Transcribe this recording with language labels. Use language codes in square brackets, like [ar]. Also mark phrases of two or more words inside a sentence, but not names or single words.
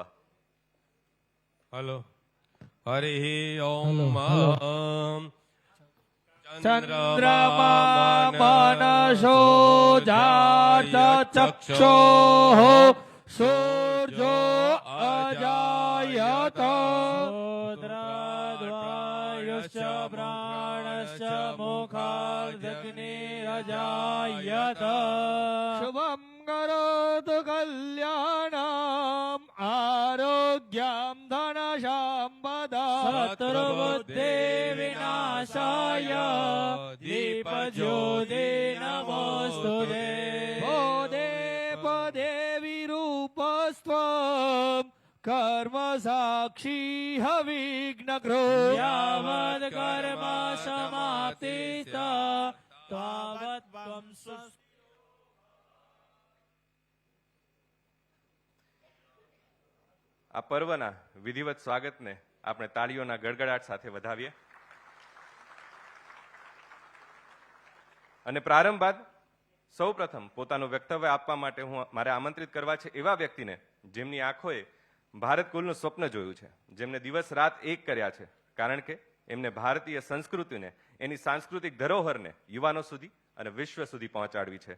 [gu] હલો. હરિ ઓમ. [sa] ચંદ્રમા મનસો જાત ચક્ષોઃ સૂર્યો અજાયત रुद्रद्वायुश्च प्राणश्च मुखादग्निरजायत શુભમ કરોતુ કલ્યાણમ આરોગ્યમ ધન સંપદા शत्रुबुद्धि विनाशाय दीपज्योति नमोस्तुते પદે પદે વિરૂપસ્ત્વમ કર્મ સાક્ષી હવિઘ્નકૃ यावत् कर्म समाप्तिस्त तावत् त्वं [gu] આ પર્વના વિધિવત સ્વાગતને આપણે તાળીઓના ગડગડાટ સાથે વધાવીએ. અને પ્રારંભ બાદ સૌપ્રથમ પોતાનું વક્તવ્ય આપવા માટે હું મારે આમંત્રિત કરવા છે એવા વ્યક્તિને જેમની આંખોએ ભારત કુલનું સ્વપ્ન જોયું છે, જેમને દિવસ રાત એક કર્યા છે, કારણ કે એમને ભારતીય સંસ્કૃતિને, એની સાંસ્કૃતિક ધરોહરને યુવાનો સુધી અને વિશ્વ સુધી પહોંચાડવી છે.